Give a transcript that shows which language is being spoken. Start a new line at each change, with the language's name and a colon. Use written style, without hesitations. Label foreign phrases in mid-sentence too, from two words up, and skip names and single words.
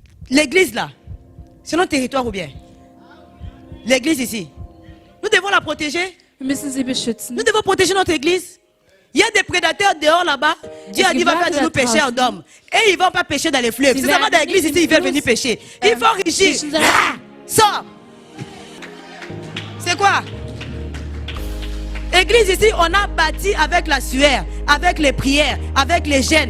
French: l'église là, c'est notre territoire ou bien? L'église ici. Nous devons la protéger.
German: Wir müssen sie beschützen.
French: Nous devons protéger notre église. Il y a des prédateurs dehors là-bas. Dieu a dit va faire de nous pécheurs d'hommes. Et ils ne vont pas pêcher dans les fleuves. C'est seulement dans l'église ici, ils veulent venir pêcher. Il faut enrichir. Ah, sors. C'est quoi? Église ici, on a bâti avec la sueur, avec les prières, avec les gènes.